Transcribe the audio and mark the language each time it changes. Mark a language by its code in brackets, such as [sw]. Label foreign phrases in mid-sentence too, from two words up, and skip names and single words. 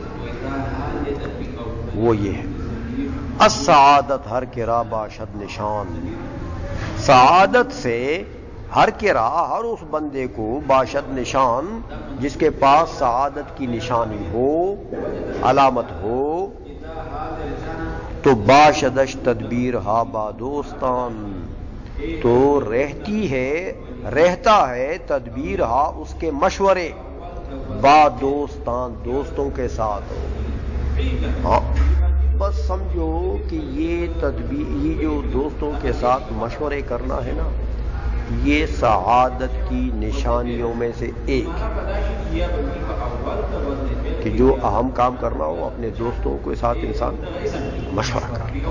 [ur] وہ یہ ہے [fa] السعادت ہر کرا باشد نشان. [ur] سعادت سے [fa] ہر کرا [ur] ہر اس بندے کو [fa] باشد نشان، [ur] جس کے پاس سعادت کی نشانی ہو، علامت ہو، تو [fa] باشدش تدبیر ہا با دوستان، [ur] تو رہتا ہے [fa] تدبیر ہا [ur] اس کے مشورے، [fa] با دوستان [ur] دوستوں کے ساتھ. ہاں بس سمجھو کہ یہ تدبیر، یہ جو دوستوں کے ساتھ مشورے کرنا ہے نا، یہ سعادت کی نشانیوں میں سے ایک ہے. کہ جو اہم کام کرنا ہو اپنے دوستوں کے ساتھ انسان مشورہ کرے.